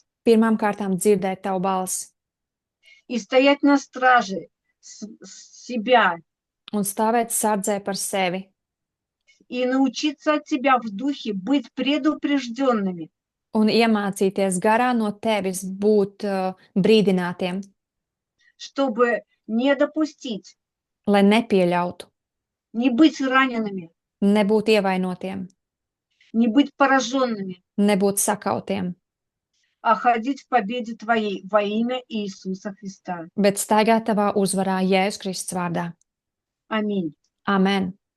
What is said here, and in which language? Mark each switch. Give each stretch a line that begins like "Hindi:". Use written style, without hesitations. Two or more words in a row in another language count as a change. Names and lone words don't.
Latvian: Pirmām kārtām dzirdēt Tavu balsi
Russian: и стоять на страже себя
Latvian: un stāvēt sardzē par sevi
Russian: и научиться от Тебя в духе быть предупрежденными,
Latvian: un iemācīties garā no Tevis būt brīdinātiem,
Russian: чтобы не допустить,
Latvian: lai nepieļautu,
Russian: не быть ранеными,
Latvian: nebūt ievainotiem,
Russian: не быть пораженными,
Latvian: nebūt sakautiem,
Russian: а ходить в победе Твоей во имя Иисуса Христа.
Latvian: bet staigāt Tavā uzvarā Jēzus Kristus vārdā.
Russian: Аминь.
Latvian: Amen.